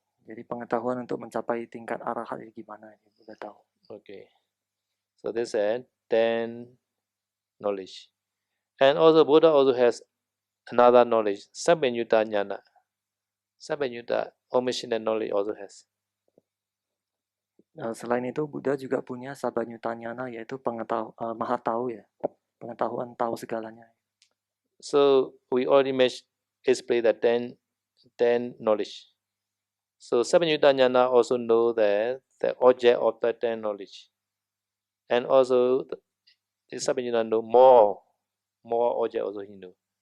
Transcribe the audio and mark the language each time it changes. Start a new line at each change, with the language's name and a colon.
Indonesian: Jadi pengetahuan untuk mencapai tingkat arahat itu gimana, Buddha tahu.
English: Okay. So this is 10 knowledge. And also Buddha also has another knowledge, Sabbenyutta Jnana. Sabbenyutta omissional knowledge also has.
Indonesian: Selain itu Buddha juga punya Sabbenyutta Jnana, yaitu maha tahu ya, pengetahuan tahu segalanya.
English: So we already explained the 10 knowledge. So Sabbenyutta Jnana also know the object of the 10 knowledge. And also the Sabbenyutta know more object also he know.